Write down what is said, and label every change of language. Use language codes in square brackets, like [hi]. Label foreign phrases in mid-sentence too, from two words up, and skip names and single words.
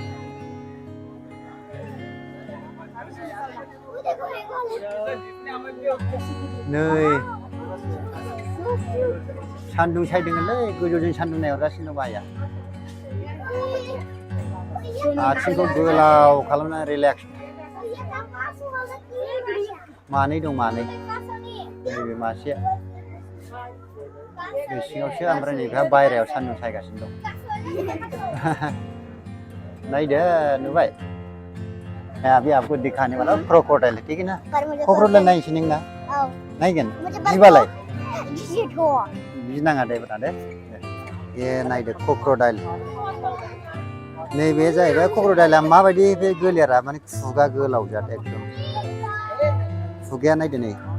[brx] नै सान्दुं सायदोंलै गोजौजों सान्दुं नायहरगासिनो दं आइया आथिंखौ गोलाव खालामनानै रिलेक्स मानै दं मानै नैबे मासे बे सिङावसो ओमफ्राय नैबेहा बायहेरायाव सान्दुं सायगासिनो दं नायदो नुबाय [hi] अभी आपको दिखाने वाला क्रोकोडाइल ठीक है ना [brx] क्रोकोडाइल नायनोसै नों ना नायगोन गिबालाय गिनाङा दे ब्रा दे ए नायदो क्रोकोडाइल नैबे जाहैबाय क्रोकोडाइला माबायदि बे गोलेरा माने खुगा गोलाव जात एकदम खुगाया नायदो नै